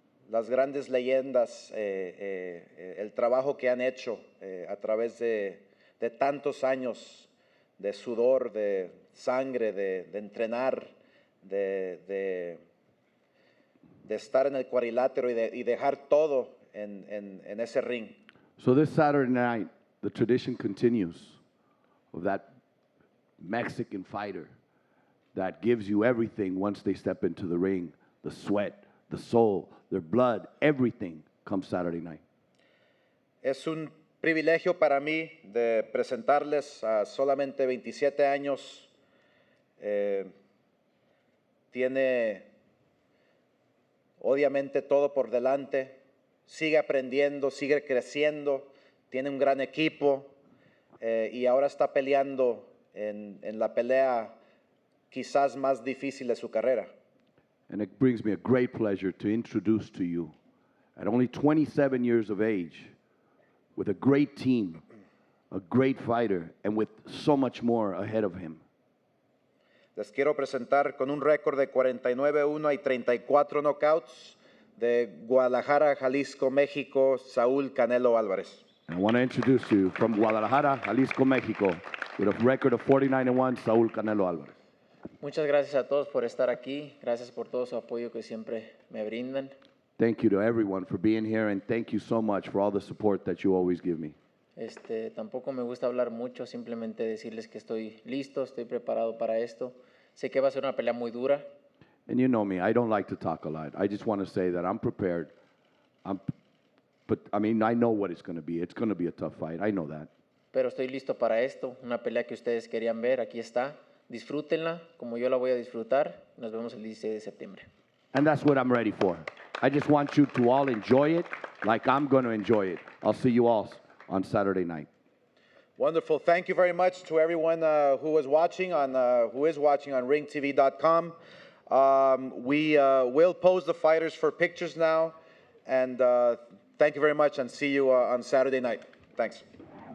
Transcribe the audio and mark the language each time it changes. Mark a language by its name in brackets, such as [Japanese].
[Spanish] las grandes leyendas, el trabajo que han hecho a través de tantos años de sudor, de sangre, de entrenar, de estar en el cuadrilátero y dejar todo en ese ring. [English] So this Saturday night, the tradition continues of that Mexican fighter that gives you everything once they step into the ring, the sweat, the soul, their blood, everything comes Saturday night. [Spanish] Es un privilegio para mí de presentarles a solamente 27 años. Tiene obviamente todo por delante, sigue aprendiendo, sigue creciendo, tiene un gran equipo y ahora está peleando en la pelea quizás más difícil de su carrera. [English] And it brings me a great pleasure to introduce to you, at only 27 years of age, with a great team, a great fighter, and with so much more ahead of him. [Spanish] Les quiero presentar con un récord de 49-1 y 34 knockouts de Guadalajara, Jalisco, México, Saúl Canelo Alvarez. [English] I want to introduce you from Guadalajara, Jalisco, Mexico, with a record of 49-1, Saúl Canelo Alvarez. [Spanish] Muchas gracias a todos por estar aquí. Gracias por todo su apoyo que siempre me brindan. [English] Thank you to everyone for being here, and thank you so much for all the support that you always give me. [Spanish] Tampoco me gusta hablar mucho, simplemente decirles que estoy listo, estoy preparado para esto. Sé que va a ser una pelea muy dura. [English] And you know me, I don't like to talk a lot. I just want to say that I'm prepared. But I mean, I know what it's going to be. It's going to be a tough fight. I know that. [Spanish] Pero estoy listo para esto, una pelea que ustedes querían ver, aquí está. Disfrútenla como yo la voy a disfrutar. Nos vemos el 16 de septiembre. [English] And that's what I'm ready for. I just want you to all enjoy it like I'm going to enjoy it. I'll see you all on Saturday night. Wonderful. Thank you very much to everyone who is watching on ringtv.com. We will pose the fighters for pictures now. And thank you very much, and see you on Saturday night. Thanks.